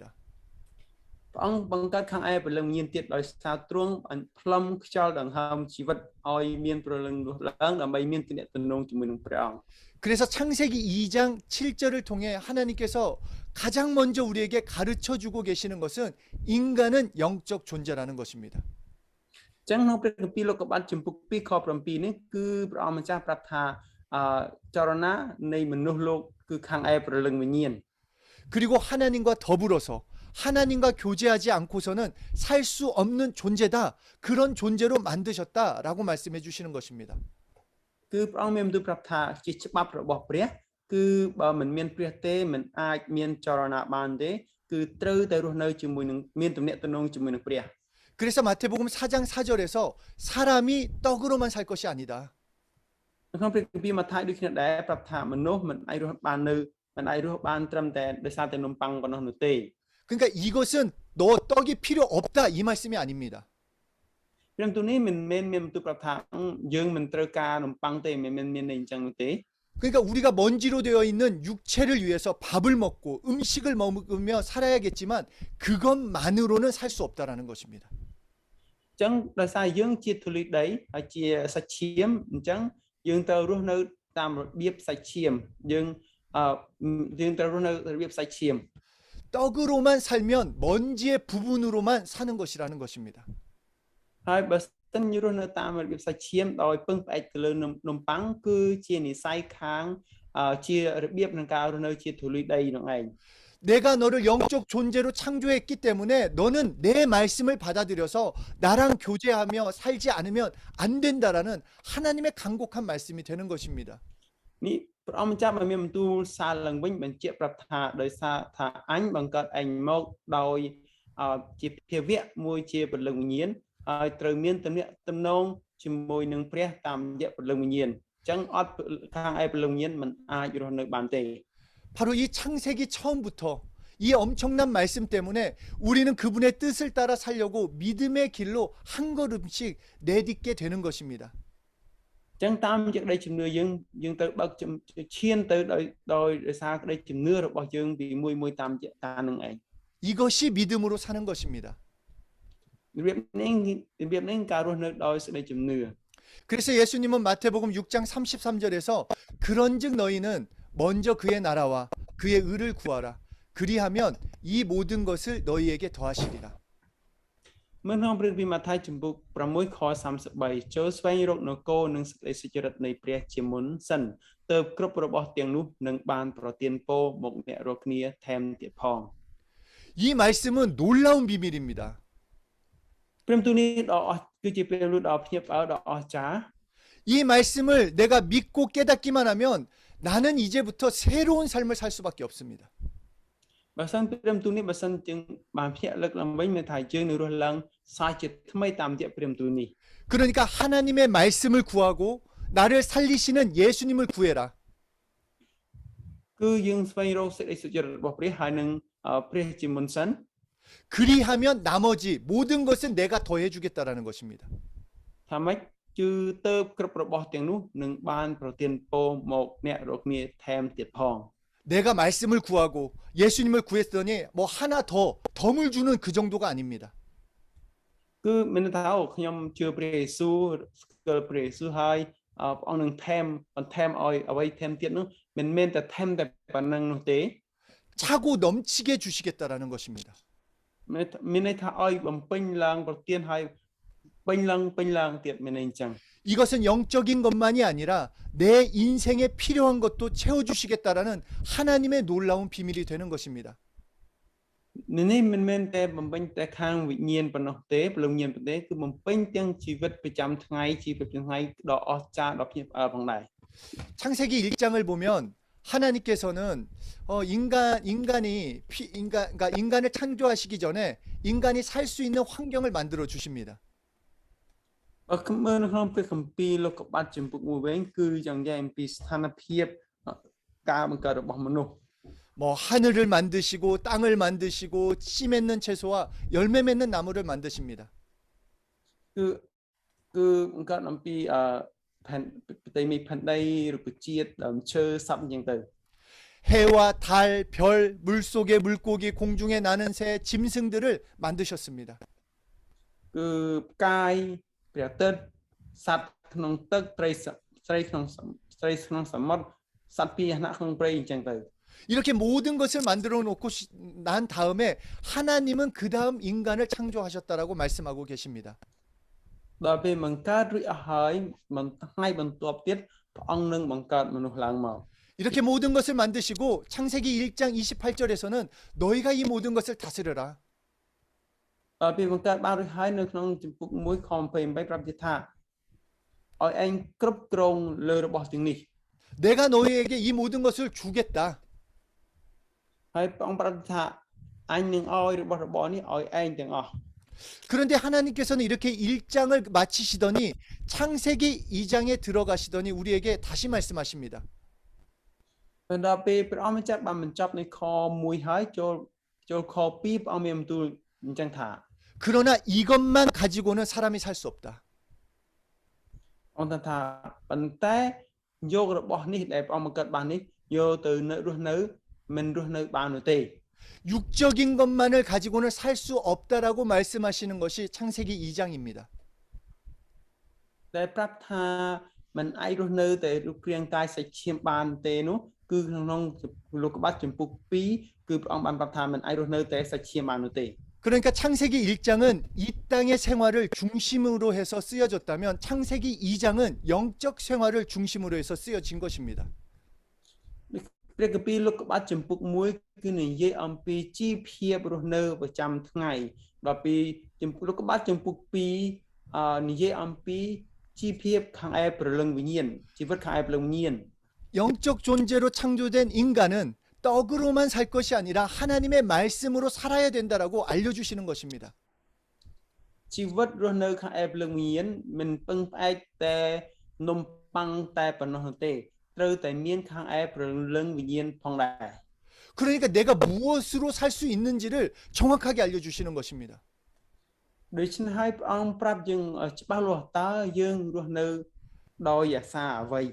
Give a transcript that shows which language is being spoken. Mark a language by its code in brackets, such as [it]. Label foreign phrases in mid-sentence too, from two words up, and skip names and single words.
[km] ព្រះអង្គបង្កើតខាងឯព្រលឹងមានទៀតដោយសារទ្រង់ផ្លុំខ្យល់ដង្ហើមជីវិតឲ្យមានព្រលឹងរស់ឡើងដើម្បីមានទំនាក់ទំនងជាមួយនឹងព្រះអង្គ [ko] 그래서 창세기 2장 7절을 통해 하나님께서 가장 먼저 우리에게 가르쳐 주고 계시는 것은 인간은 영적 존재라는 것입니다. [km] ចឹងក្នុងព្រះគម្ពីរលោកុបាទចំពុក2ខ7នេះគឺព្រះអង្គម្ចាស់ប្រាប់ថាចរណានៃមនុស្សលោកគឺខាងឯព្រលឹងវិញ្ញាណ [ko] 그리고 하나님과 더불어서 하나님과 교제하지 않고서는 살 수 없는 존재다. 그런 존재로 만드셨다라고 말씀해 주시는 것입니다. [km] គឺព្រះអង្គមានបន្ទូលប្រាប់ថាជាច្បាប់របស់ព្រះគឺបើមិនមានព្រះទេមិនអាចមានចរណាបានទេគឺត្រូវតែរស់នៅជាមួយនឹងមានទំនាក់ទំនងជាមួយនឹងព្រះ [ko] 그래서 마태복음 4장 4절에서 사람이 떡으로만 살 것이 아니다. [km] ក្នុងព្រះគម្ពីរម៉ាថាយដូចគ្នាដែរប្រាប់ថាមនុស្សមិនអាចរស់បានត្រឹមតែដោយសារតែនំប៉័ងប៉ុណ្ណោះនោះទេ [ko] 그러니까 이것은 너 떡이 필요 없다 이 말씀이 아닙니다. [km] ព្រះបន្ទូលនេះមិនមែនមានបន្ទូលប្រាប់ថាយើងមិនត្រូវការនំប៉័ងទេមិនមែនមានន័យអញ្ចឹងនោះទេ [ko] 그러니까 우리가 먼지로 되어 있는 육체를 위해서 밥을 먹고 음식을 먹으며 살아야겠지만 그것만으로는 살 수 없다라는 것입니다. [km] អញ្ចឹងដោយសារយើងជាធូលីដីហើយជាសាច់ឈាមអញ្ចឹងយើងត្រូវរស់នៅតាមរបៀបសាច់ឈាមយើងត្រូវរស់នៅរបៀបសាច់ឈាម [ko] 떡으로만 살면 먼지의 부분으로만 사는 것이라는 것입니다. [km] ហើយបើសិនយើងរស់នៅតាមរបៀបសាច់ឈាមដោយពឹងផ្អែកទៅលើនំប៉័ងគឺជានិស័យខាងជារបៀបក្នុងការរស់នៅជាធូលីដីនឹងឯង [ko] 내가 너를 영적 존재로 창조했기 때문에 너는 내 말씀을 받아들여서 나랑 교제하며 살지 않으면 안 된다라는 하나님의 간곡한 말씀이 되는 것입니다. [km] នេះព្រះអង្គម្ចាស់បានមានបន្ទូលសារឡើងវិញបញ្ជាក់ប្រាប់ថាដោយសារថាអញបង្កើតឯងមកដោយជាភាវៈមួយជាព្រលឹងវិញ្ញាណហើយត្រូវមានទំនាក់ទំនងជាមួយនឹងព្រះតាមរយៈព្រលឹងវិញ្ញាណអញ្ចឹងអត់ខាងឯព្រលឹងវិញ្ញាណមិនអាចរស់នៅបានទេ [ko] 바로 이 창세기 처음부터 이 엄청난 말씀 때문에 우리는 그분의 뜻을 따라 살려고 믿음의 길로 한 걸음씩 내딛게 되는 것입니다. [km] អញ្ចឹងតាមរយៈក្តីជំនឿយើងទៅបើកឈានទៅដោយសារក្តីជំនឿរបស់យើងពីមួយតាមរយៈការនឹងឯង [ko] 이것이 믿음으로 사는 것입니다. [km] របៀបនេះការរស់នៅដោយសេចក្តីជំនឿ [ko] 그래서 예수님은 마태복음 6장 33절에서 그런즉 너희는 먼저 그의 나라와 그의 의를 구하라. 그리하면 이 모든 것을 너희에게 더하시리라. [km] មើលក្នុងព្រះគម្ពីរម៉ាថាយចំពុក6ខ33ចូលស្វែងរកនគរនិងសេចក្តីសុចរិតនៃព្រះជាមុនសិនទើបគ្រប់របស់ទាំងនោះនឹងបានប្រទានពរមកអ្នករាល់គ្នាថែមទៀតផង [ko] 이 말씀은 놀라운 비밀입니다. [km] ព្រះបន្ទូលនេះដ៏អស្ចារ្យគឺជាព្រះបន្ទូលដ៏ភ្ញាក់ផ្អើលដ៏អស្ចារ្យ [ko] 이 말씀을 내가 믿고 깨닫기만 하면 나는 이제부터 새로운 삶을 살 수밖에 없습니다. [km] បើសិនព្រះបន្ទូលនេះបើសិនយើងបានភ្ញាក់លើកឡើងវិញមានថាយើងនឹងរស់ឡើងសាជាថ្មីតាមរយៈព្រះបន្ទូលនេះ [ko] 그러니까 하나님의 말씀을 구하고 나를 살리시는 예수님을 구해라. [km] គឺយើងស្វែងរកសេចក្តីសុចរិតរបស់ព្រះហើយនឹងព្រះជាមុនសិន [ko] 그리하면 나머지 모든 것은 내가 더해 주겠다라는 것입니다. [km] ថាម៉េចគឺទៅគ្រប់របស់ទាំងនោះនឹងបានប្រទានពរមកអ្នករាល់គ្នាថែមទៀតផង [ko] 내가 말씀을 구하고 예수님을 구했더니 뭐 하나 덤을 주는 그 정도가 아닙니다. [km] គឺមានន័យថាខ្ញុំជឿព្រះយេស៊ូវស្គាល់ព្រះយេស៊ូវហើយព្រះអង្គនឹងថែមបន្ថែមឲ្យអ្វីថែមទៀតនោះមិនមែនតែថែមតែប៉ុណ្្នឹងនោះទេ [ko] 차고 넘치게 주시겠다라는 것입니다. [km] មានន័យថាឲ្យបំពេញឡើងប្រទានឲ្យពេញឡើងទៀតមានន័យអញ្ចឹង [ko] 이것은 영적인 것만이 아니라 내 인생에 필요한 것도 채워주시겠다라는 하나님의 놀라운 비밀이 되는 것입니다. [km] នេះមិនមែនតែបំពេញតែខាងវិញ្ញាណប៉ុណ្ណោះទេព្រលឹងវិញ្ញាណប៉ុណ្ណោះទេគឺបំពេញទាំងជីវិតប្រចាំថ្ងៃជីវិតប្រចាំថ្ងៃដ៏អស្ចារ្យដ៏ភ្ញាក់ផ្អើលផងដែរ [ko] 창세기 1장을 보면 하나님께서는 인간을 창조하시기 전에 인간이 살 수 있는 환경을 만들어 주십니다. [km] គឺមើលនៅក្នុងព្រះគម្ពីរលោកុបាទចំពុក1វិញគឺយ៉ាងយ៉ាងអំពីស្ថានភាពការបង្កើតរបស់មនុស្ស [ko] 뭐 하늘을 만드시고 땅을 만드시고 씨 맺는 채소와 열매 맺는 나무를 만드십니다. [km] គឺបង្កើតអំពីផែនផ្ទៃមេផែនដីរុក្ខជាតិដើមឈើសត្វអញ្ចឹងទៅ [ko] 해와 달, 별, 물속의 물고기, 공중에 나는 새, 짐승들을 만드셨습니다. [km] គឺផ្កាយព្រះអាទិត្យសត្វក្នុងទឹកត្រីក្នុងសមុទ្រសត្វពាហនៈក្នុងព្រៃអញ្ចឹងទៅ [ko] 이렇게 모든 것을 만들어 놓고 난 다음에 하나님은 그 다음 인간을 창조하셨다라고 말씀하고 계십니다. [km] ដល់ពេលបង្កើតរួចអស់ហើយថ្ងៃបន្ទាប់ទៀតព្រះអង្គនឹងបង្កើតមនុស្សឡើងមក [ko] 이렇게 모든 것을 만드시고 창세기 1장 28절에서는 너희가 이 모든 것을 다스려라. [km] ដល់ពេលបង្កើតបានរួចហើយនៅក្នុងជំពូក1ខ28ប្រាប់ទៀតថាឲ្យឯងគ្រប់គ្រងលើរបស់ទាំងនេះ [ko] 내가 너희에게 이 모든 것을 주겠다. [km] ហើយព្រះអង្គប្រាប់ថាអញនឹងឲ្យរបស់របរនេះឲ្យឯងទាំងអស់ [ko] 그런데 하나님께서는 이렇게 1장을 마치시더니 창세기 2장에 들어가시더니 우리에게 다시 말씀하십니다. [km] ដល់ពេលព្រះអង្គចាប់បានបញ្ចប់នៅខ1ហើយចូលខ2ព្រះអង្គមានបន្ទូលអញ្ចឹងថា [ko] 그러나 이것만 가지고는 사람이 살 수 없다. [km] អង្គថាប៉ុន្តែយករបស់នេះដែលព្រះអង្គបង្កើតបាននេះយកទៅរស់នៅមិនរស់នៅបាននោះទេ [ko] 육적인 것만을 가지고는 살 수 없다라고 말씀하시는 것이 창세기 2장입니다. [km] តែប្រាប់ថាមិនអាចរស់នៅតែរូបរាងកាយសាច់ឈាមបានទេនោះគឺក្នុងលោកុបាទចំពុក2គឺព្រះអង្គបានប្រាប់ថាមិនអាចរស់នៅតែសាច់ឈាមបាននោះទេ [ko] 그러니까 창세기 1장은 이 땅의 생활을 중심으로 해서 쓰여졌다면 창세기 2장은 영적 생활을 중심으로 해서 쓰여진 것입니다. [km] ព្រះគម្ពីរលោកុបាទចំពុក1គឺនិយាយអំពីជីវភាពរស់នៅប្រចាំថ្ងៃដល់ពីលោកុបាទចំពុក2និយាយអំពីជីវភាពខាងឯព្រលឹងវិញ្ញាណជីវិតខាងឯព្រលឹងវិញ្ញាណ [ko] 영적 존재로 창조된 인간은 떡으로만 살 것이 아니라 하나님의 말씀으로 살아야 된다라고 알려주시는 것입니다. [km] ជីវិតរស់នៅខាងឯព្រលឹងវិញ្ញាណមិនពឹងផ្អែកតែនំប៉័ងតែប៉ុណ្ណោះទេត្រូវតែមានខាងឯព្រលឹងវិញ្ញាណផងដែរ [ko] 그러니까 내가 무엇으로 살 수 있는지를 정확하게 알려주시는 것입니다. [km] ដូច្នេះហើយព្រះអង្គប្រាប់យើងច្បាស់លាស់តើយើងរស់នៅដោយអាសាអ្វី